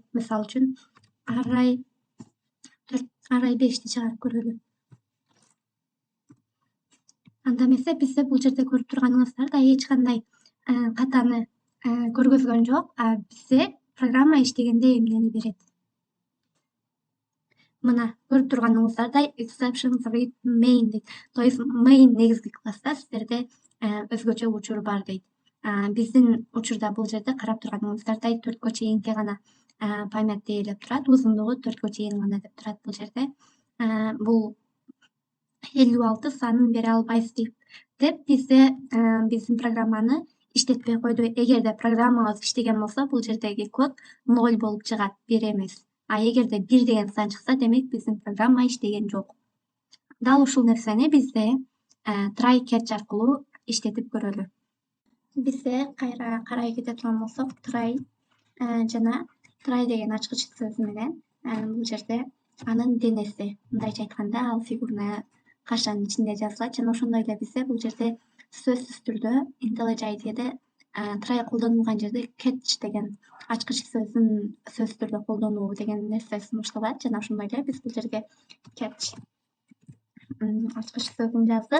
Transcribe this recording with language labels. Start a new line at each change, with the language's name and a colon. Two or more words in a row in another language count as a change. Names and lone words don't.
Kyrgyz: Мисал үчүн array 5ти чыгарып көрөлү. Анда эмесе бизде бул жерде көрүп турганыңыздардай эч кандай катаны көргөзгөн жок, бизде программа иштегенде эмнени берет? Мына көрүп турганыңыздардай
English: exception read main
Kyrgyz: дейт.
Russian: То есть
Kyrgyz: main негизги класста сиздерде өзгөчө учур бар дейт. Биздин учурда бул жерде карап турганыңыздардай 4кө чейинки гана памятты ээлеп турат, узундугу 4кө чейин гана деп турат бул жерде. Бул 56 санын бере албайсыз деп бизде биздин программаны иштетпей койду. Эгерде программабыз иштеген болсо бул жердеги код 0 болуп чыгат, 1 эмес. Эгерде 1 деген сан чыкса, демек биздин программа иштеген жок. Дал ушул нерсени бизде
English: try catch
Kyrgyz: аркылуу иштетип көрөлү. Бизде кайра карай кете турган болсок, try жана try деген ачкыч сөзү менен бул жерде анын денеси, мындайча айтканда ал фигурный кашанын ичинде жазылат жана ошондой эле бизде бул жерде сөзсүз түрдө IntelliJ IDE'де try колдонулган жерде catch деген ачкыч сөзүн сөз түрдө колдонуу деген нерсе сунушталат жана ошондой эле биз бул жерге catch ачкыч сөзүн жаздык.